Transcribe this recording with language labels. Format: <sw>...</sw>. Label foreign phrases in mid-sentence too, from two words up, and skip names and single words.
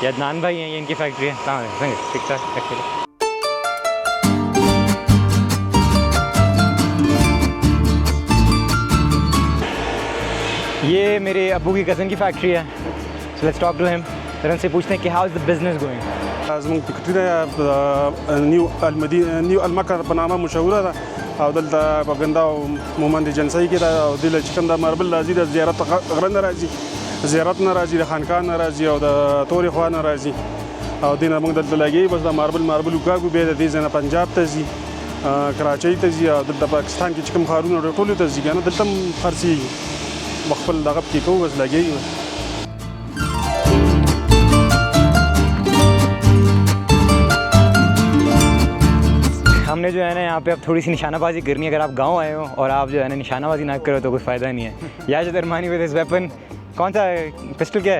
<ur>یہ عدنان بھائی ہیں، یہ ان کی فیکٹری ہے. کہاں ٹھیک ٹھاک. یہ میرے ابو کی کزن کی فیکٹری ہے,</ur> <en>so let's talk to him.</en> <ur>پھر ان سے پوچھتے ہیں کہ</ur> <en>how is the business going.</en> <ps>زموږ فکرونه نیو المکر په نامه مشهوره ده او دلته په ګنده او مومند جنسۍ کې ده، او دلته چې کوم د ماربل راځي د زیارت غره نه راځي، زیارت نه راځي، د خانقاه نه راځي، او د تورې خوا نه راځي، او دې نه موږ دلته لګوي. بس د ماربل وکاږو، بیا د دې ځای نه پنجاب ته ځي، کراچۍ ته ځي، او دلته پاکستان کې چې کوم ښارونه ټولو ته ځي که نه، دلته هم خرڅېږي. خپل دغه پکې کوو، بس لګوي.</ps> <ur>ہم نے جو ہے نا یہاں پہ اب تھوڑی سی نشانہ بازی کرنی ہے. اگر آپ گاؤں آئے ہو اور آپ جو ہے نا نشانہ بازی نہ کرو تو کوئی فائدہ نہیں ہے. یار درمانی</ur> <en>with this weapon,</en> <ur>کون سا پستول کیا ہے?</ur>